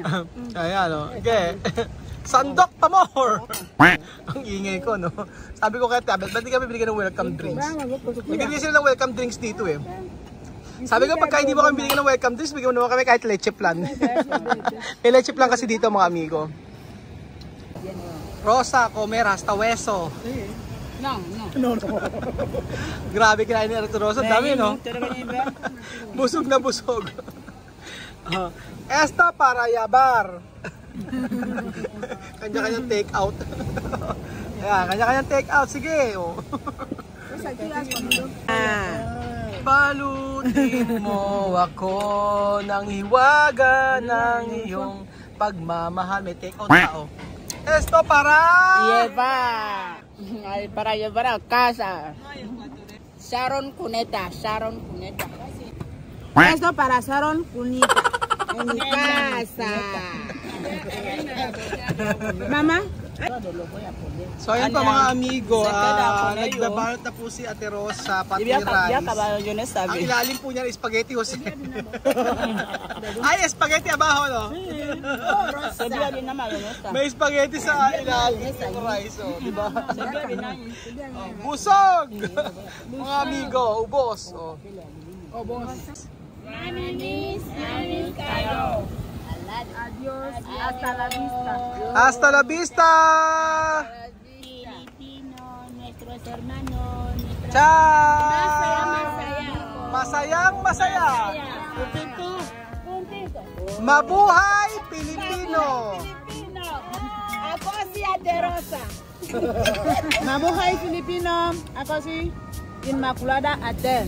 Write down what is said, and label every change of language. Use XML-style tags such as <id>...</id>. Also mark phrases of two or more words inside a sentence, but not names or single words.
<tl>Ayan o. Okay. Sandok pa more. Ang ingay ko, no? Sabi ko kaya Tabet, ba't di kami binigyan ng</tl> <en>welcome drinks?</en> <tl>Nagbibigay sila ng</tl> <en>welcome drinks</en> <tl>dito eh. Sabi ko pagka hindi mo kami binigyan ng</tl> <en>welcome drinks,</en> <tl>bigyan mo naman kami kahit leche plan. May leche plan kasi dito mga amigo.</tl> <es>Rosa, comer hasta hueso. No.</es> <tl>Grabe kinain ni Ate Rosa, dami no? Busog na busog.</tl> <es>Esta para yabar.</es> <tl>Kanya-kanyang</tl> <en>take out.</en> <tl>Ayan, kanya-kanyang</tl> <en>take out.</en> <tl>Sige. Oh. Balutin mo ako ng hiwaga ng iyong pagmamahal. May</tl> <en>take out</en> <tl>pa,</tl> <es>oh. Esto para... Para llevar a casa. Sharon Cuneta. Esto para Sharon Cuneta. En mi casa. Mama?</es> <tl>So ayun pa mga amigo, nagbabalot na po si Ate Rosa, pati rice. Ang ilalim po niya ng spaghetti Jose.</tl> <es>Ay, spaghetti abajo, no?</es> <tl>May spaghetti sa ilalim ng rice, oh, di ba? Busog! Mga amigo, ubos. Ubos. Namiss kayo.</tl> <es>Adiós. Hasta la vista. Hasta la vista! Filipino, nuestros hermanos. Ciao!</es> <tl>Masaya!</tl> <es>Puntito.</es> <tl>Mabuhay Pilipino! Ako si Ate Rosa. Mabuhay Filipino. Ako si Immaculada Ate.</tl>